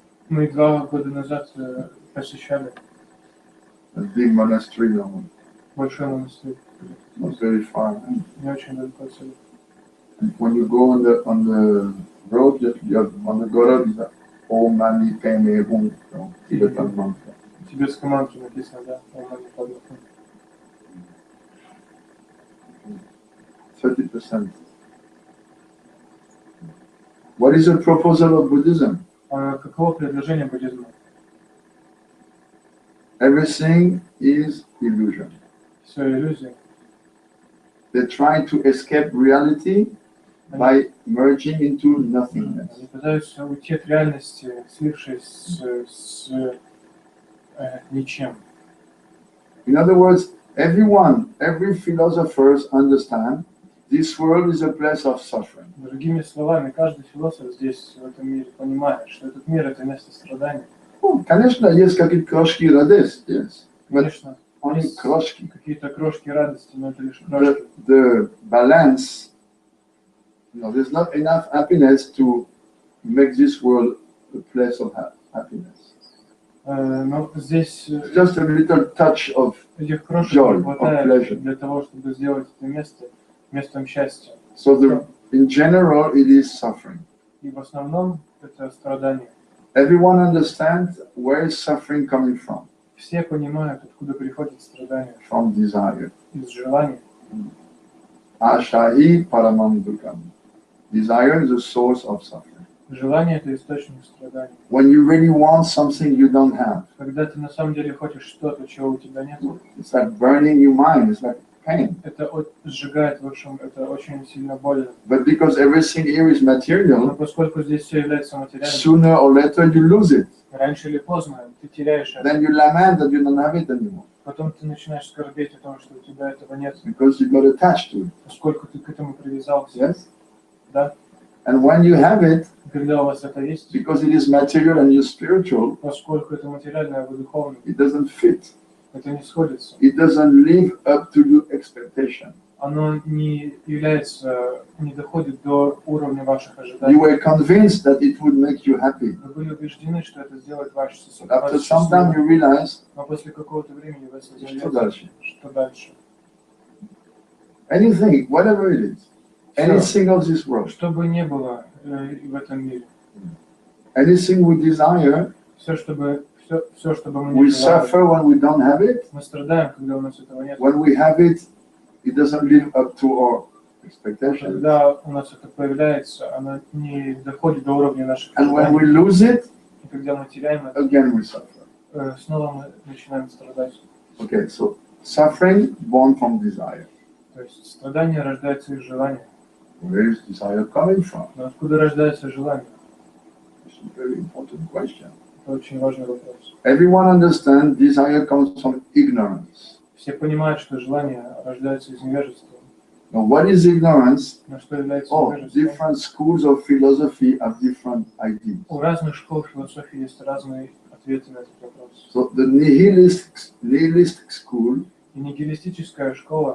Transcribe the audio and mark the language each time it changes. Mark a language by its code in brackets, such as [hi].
[ru] Мы 2 года назад посещали [en] a big monastery, [ru] большой монастырь, [en] not very far. [ru] не очень далеко отсюда. [en] And when you go on the road, you have, on the Gora, you have Om Mani Padme Hum, Tibetan mantra. [ru] В тибетской мантре написано, да, Om Mani Padme Hum. [en] 30%. What is the proposal of Buddhism? [ru] Каково предложение буддизма? [en] Everything is illusion. [ru] Все иллюзия. [en] They try to escape reality by merging into nothingness. [ru] Они пытаются уйти от реальности, слившись с ничем. [en] In other words, every philosopher understands this world is a place of suffering. [ru] Другими словами, каждый философ здесь, в этом мире, понимает, что этот мир – это место страдания. Конечно, есть какие-то крошки радости, yes. Конечно, [en] Only [ru] есть крошки. какие-то крошки радости, но это лишь крошки. [en] The balance, there's not enough happiness to make this world a place of happiness. [ru] Но здесь [en] Just a little touch of [ru] этих крошек [en] joy, [ru] не [en] of [ru] хватает [en] pleasure. [ru] для того, чтобы сделать это место местом счастья. [en] So in general, it is suffering. [ru] И в основном это страдание. [en] Everyone understands where is suffering coming from. [ru] Все понимают, откуда приходит страдание. [en] From desire. [ru] Из желания. [sa] Ashahi paramam dukkham. [en] Desire is the source of suffering. [ru] Желание – это источник страданий. [en] When you really want something you don't have, [ru] Когда ты на самом деле хочешь что-то, чего у тебя нет, [en] it's like burning your mind, it's like pain. [ru] это сжигает, в общем, это очень сильно больно. [en] But because everything here is [ru] Но [en] material, [ru] поскольку здесь все является материальным, [en] sooner or later you lose it. [ru] раньше или поздно ты теряешь это. [en] Then you lament that you don't have it anymore. [ru] Потом ты начинаешь скорбеть о том, что у тебя этого нет, [en] Because you got attached to it. [ru] поскольку ты к этому привязался. [en] Yes? [ru] Да? [en] And when you have it, [ru] Когда у вас это есть, [en] because it is material and you're spiritual, [ru] поскольку это материальное, а вы духовное, [en] it doesn't fit. [ru] это не сходится. [en] It doesn't live up to your expectation. [ru] Оно не является, не доходит до уровня ваших [en] You [ru] ожиданий. [en] were convinced that it would make you happy. [ru] Вы были убеждены, что это сделает ваше After some time you realize, но после какого-то времени вы что осознаете, дальше? что дальше. [en] Anything, whatever it is, anything of this world, [ru] Что бы ни было в этом мире, [en] anything we desire, [ru] все, что бы мы [en] we [ru] не желали, [en] suffer when we don't have it. [ru] мы страдаем, когда у нас этого нет. [en] When we have it, it doesn't live up to our expectations. [ru] Когда у нас это появляется, оно не доходит до уровня наших [en] And when we [ru] ожиданий. [en] lose it, [ru] И когда мы теряем это, [en] again we suffer. [ru] снова мы начинаем страдать. [en] Okay, so suffering born from desire. [ru] То есть страдание рождается из желания. [en] Where is desire coming from? [ru] Но откуда рождается желание? [en] It's a very important question. [ru] Это очень важный вопрос. [en] Everyone understands desire comes from ignorance. [ru] Все понимают, что желание рождается из невежества. [en] Now, what is ignorance? [ru] Но что является [en] Oh, [ru] невежеством? [en] different schools of philosophy have different ideas. [ru] У разных школ философии есть разные ответы на этот вопрос. [en] So the nihilist school, [ru] И нигилистическая школа,